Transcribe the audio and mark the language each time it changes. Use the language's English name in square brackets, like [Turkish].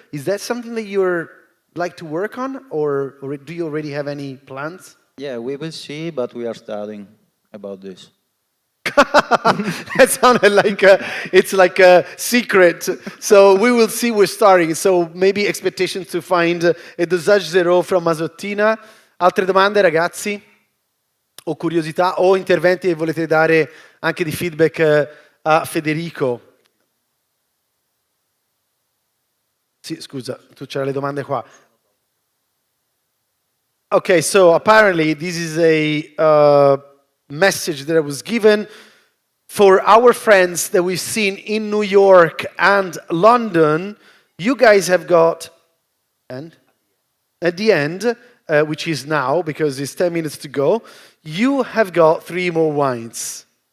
[English] Is that something that you're like to work on, or do you already have any plans? Yeah, we will see, but we are studying about this. That sounded like it's like a secret. So we will see, we're starting. So maybe expectations to find a dosage zero from Masottina. [Italian] Altre domande, ragazzi? O curiosità o interventi che volete dare anche di feedback a Federico? Sì, scusa, tu c'era le domande qua. [English] Okay, so apparently this is a message that was given for our friends that we've seen in New York and London. You guys have got, and at the end, which is now, because it's 10 minutes to go, you have got 3 more wines.